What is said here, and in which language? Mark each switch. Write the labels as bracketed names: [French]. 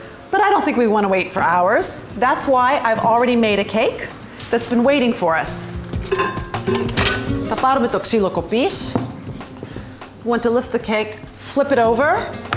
[English] But I don't think we want to wait for hours. That's why I've already made a cake that's been waiting for us. [Greek] Θα πάρουμε το ξύλο κοπής. [English] Want to lift the cake, flip it over.